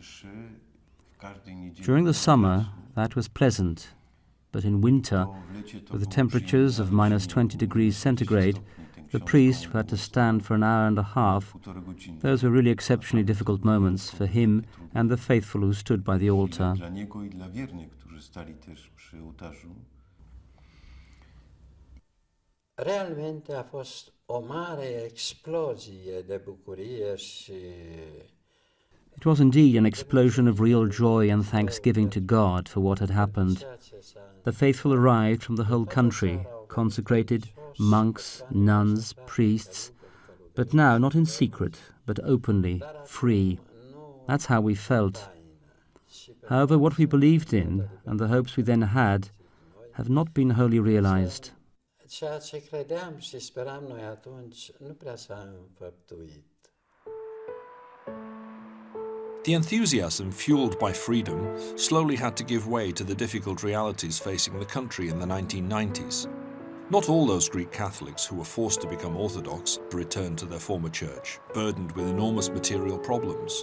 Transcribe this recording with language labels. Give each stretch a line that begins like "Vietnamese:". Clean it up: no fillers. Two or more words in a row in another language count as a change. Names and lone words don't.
English: During the summer, that was pleasant, but in winter, with the temperatures of minus 20 degrees centigrade, the priest who had to stand for an hour and a half, those were really exceptionally difficult moments for him and the faithful who stood by the altar.
Romanian: Realmente a fost o mare explozie de bucurie și
English: It was indeed an explosion of real joy and thanksgiving to God for what had happened. The faithful arrived from the whole country, consecrated, monks, nuns, priests, but now not in secret, but openly, free. That's how we felt. However, what we believed in, and the hopes we then had, have not been wholly realized.
Romanian: Ceea ce credeam și speram noi atunci nu prea s-a înfăptuit.
English: The enthusiasm fueled by freedom slowly had to give way to the difficult realities facing the country in the 1990s. Not all those Greek Catholics who were forced to become Orthodox returned to their former church, burdened with enormous material problems.